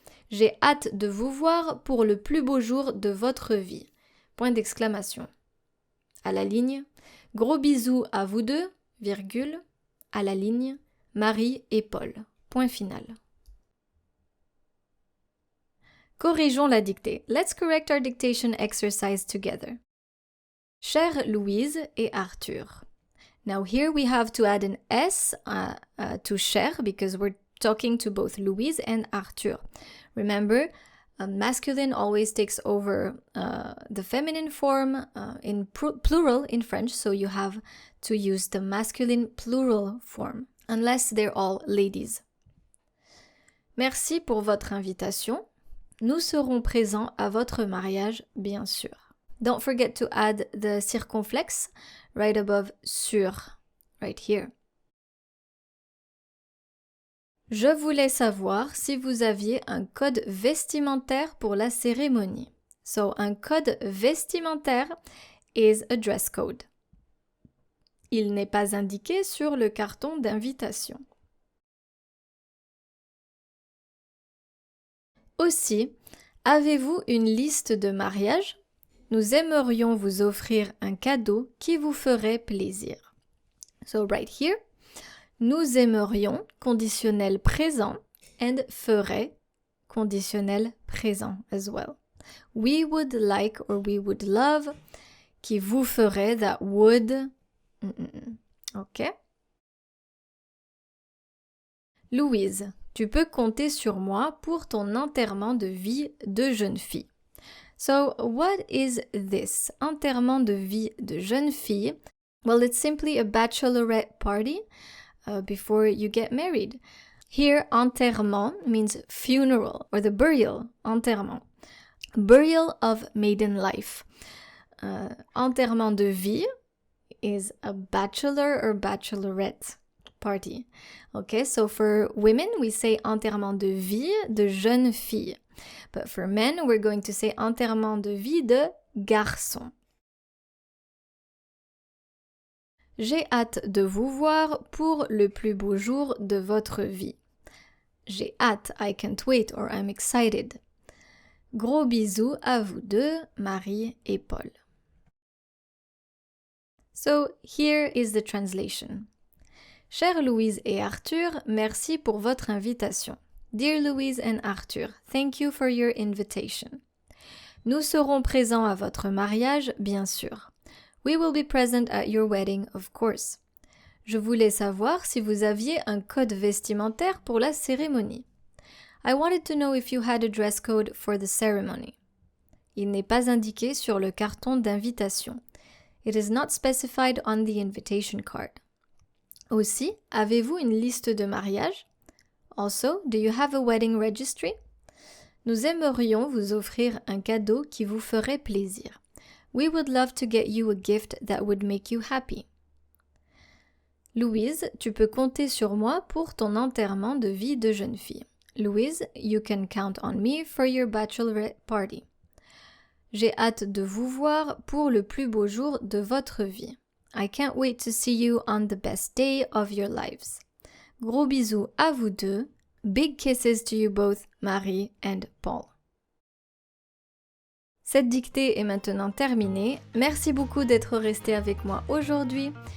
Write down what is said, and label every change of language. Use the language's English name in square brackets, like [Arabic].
[French] J'ai hâte de vous voir pour le plus beau jour de votre vie. Point d'exclamation. À la ligne, gros bisous à vous deux, virgule, à la ligne, Marie et Paul. Point final. Corrigeons la dictée. [English] Let's correct our dictation exercise together. [French] Chère Louise et Arthur. [English] Now here we have to add an S to cher because we're talking to both Louise and Arthur. Remember, masculine always takes over the feminine form in plural in French, so you have to use the masculine plural form, unless they're all ladies. [French] Merci pour votre invitation. Nous serons présents à votre mariage, bien sûr. [English] Don't forget to add the circonflexe right above sur, right here. [French] Je voulais savoir si vous aviez un code vestimentaire pour la cérémonie. [English] So, [French] un code vestimentaire [English] is a dress code. [French] Il n'est pas indiqué sur le carton d'invitation. Aussi, avez-vous une liste de mariage? Nous aimerions vous offrir un cadeau qui vous ferait plaisir. [English] So right here, [French] nous aimerions, conditionnel présent, [English] and [French] ferait, conditionnel présent [English] as well. We would like or we would love, [French] qui vous ferait, [English] that would. Ok. Louise, tu peux compter sur moi pour ton enterrement de vie de jeune fille. So, what is this? [French] Enterrement de vie de jeune fille. [English] Well, it's simply a bachelorette party before you get married. Here, enterrement means funeral or the burial, enterrement. Burial of maiden life. [French] Enterrement de vie [English] is a bachelor or bachelorette party. Okay, so for women, we say [French] enterrement de vie de jeune fille. [English] But for men, we're going to say [French] enterrement de vie de garçon. J'ai hâte de vous voir pour le plus beau jour de votre vie. J'ai hâte, [English] I can't wait or I'm excited. [French] Gros bisous à vous deux, Marie et Paul. [English] So here is the translation. [French] Chère Louise et Arthur, merci pour votre invitation. [English] Dear Louise and Arthur, thank you for your invitation. [French] Nous serons présents à votre mariage, bien sûr. [English] We will be present at your wedding, of course. [French] Je voulais savoir si vous aviez un code vestimentaire pour la cérémonie. [English] I wanted to know if you had a dress code for the ceremony. [French] Il n'est pas indiqué sur le carton d'invitation. [English] It is not specified on the invitation card. [French] Aussi, avez-vous une liste de mariage? [English] Also, do you have a wedding registry? [French] Nous aimerions vous offrir un cadeau qui vous ferait plaisir. [English] We would love to get you a gift that would make you happy. [French] Louise, tu peux compter sur moi pour ton enterrement de vie de jeune fille. [English] Louise, you can count on me for your bachelorette party. [French] J'ai hâte de vous voir pour le plus beau jour de votre vie. [English] I can't wait to see you on the best day of your lives. [French] Gros bisous à vous deux. [English] Big kisses to you both, Marie and Paul. [French] Cette dictée est maintenant terminée. Merci beaucoup d'être resté avec moi aujourd'hui.